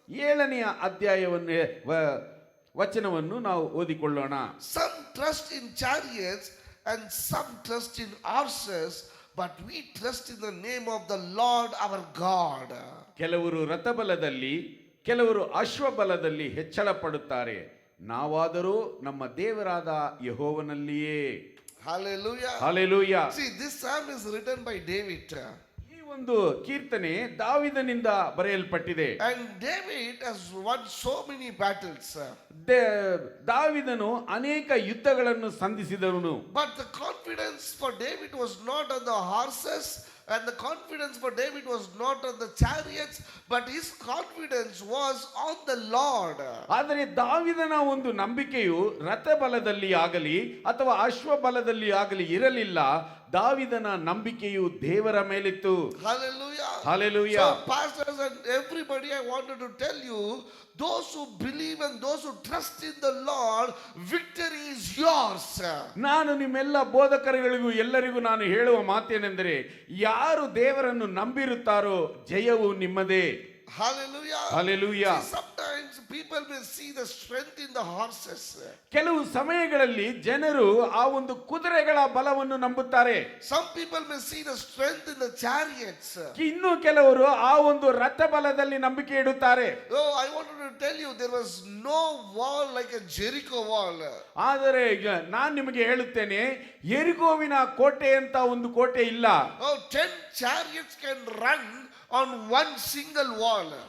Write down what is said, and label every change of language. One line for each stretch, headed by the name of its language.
Kannada: 7ನೇ ಅಧ್ಯಾಯವನ್ನು ವಚನವನ್ನು ನಾವು ಓದಿಕೊಳ್ಳೋಣ.
English: Some trust in chariots and some trust in horses, but we trust in the name of the Lord our God.
Kannada: ಕೆಲವರು ರಥಬಲದಲ್ಲಿ ಕೆಲವರು ಅಶ್ವಬಲದಲ್ಲಿ ಹೆಚ್ಚಳ ಪಡುತ್ತಾರೆ, ನಾವಾದರೂ ನಮ್ಮ ದೇವರಾದ ಯೆಹೋವನಲ್ಲಿಯೇ.
English: Hallelujah. Hallelujah. See, this psalm is written by David.
Kannada: ಈ ಒಂದು ಕೀರ್ತನೆ ದಾವಿದನಿಂದ ಬರೆಯಲ್ಪಟ್ಟಿದೆ.
English: And David has won so many battles.
Kannada: ದಾವಿದನು ಅನೇಕ ಯುದ್ಧಗಳನ್ನು ಸಂಧಿಸಿದವನು.
English: But the confidence for David was not on the horses, and the confidence for David was not on the chariots, but his confidence was on the Lord.
Kannada: ಆದರೆ ದಾವಿದನ ಒಂದು ನಂಬಿಕೆಯು ರಥಬಲದಲ್ಲಿ ಆಗಲಿ ಅಥವಾ ಅಶ್ವಬಲದಲ್ಲಿ ಆಗಲಿ ಇರಲಿಲ್ಲ. ದಾವಿದನ ನಂಬಿಕೆಯು ದೇವರ ಮೇಲಿತ್ತು. Hallelujah. Hallelujah.
English: So pastors and everybody, I wanted to tell you, those who believe and those who trust in the Lord, victory is yours.
Kannada: ನಾನು ನಿಮ್ಮೆಲ್ಲ ಬೋಧಕರುಗಳಿಗೂ ಎಲ್ಲರಿಗೂ ನಾನು ಹೇಳುವ ಮಾತೇನೆಂದರೆ, ಯಾರು ದೇವರನ್ನು ನಂಬಿರುತ್ತಾರೋ ಜಯವು ನಿಮ್ಮದೇ.
English: Hallelujah. Hallelujah. See, sometimes people may see the strength in the horses.
Kannada: ಕೆಲವು ಸಮಯಗಳಲ್ಲಿ ಜನರು ಆ ಒಂದು ಕುದುರೆಗಳ ಬಲವನ್ನು ನಂಬುತ್ತಾರೆ.
English: Some people may see the strength in the chariots.
Kannada: ಇನ್ನು ಕೆಲವರು ಆ ಒಂದು ರಥ ಬಲದಲ್ಲಿ ನಂಬಿಕೆ ಇಡುತ್ತಾರೆ.
English: Oh, I wanted to tell you, there was no wall like a Jericho wall.
Kannada: ಆದರೆ ಈಗ ನಾನು ನಿಮಗೆ ಹೇಳುತ್ತೇನೆ, ಯೆರಿಕೋವಿನ ಕೋಟೆ ಅಂತ ಒಂದು ಕೋಟೆ ಇಲ್ಲ.
English: Oh, 10 chariots can run on one single wall.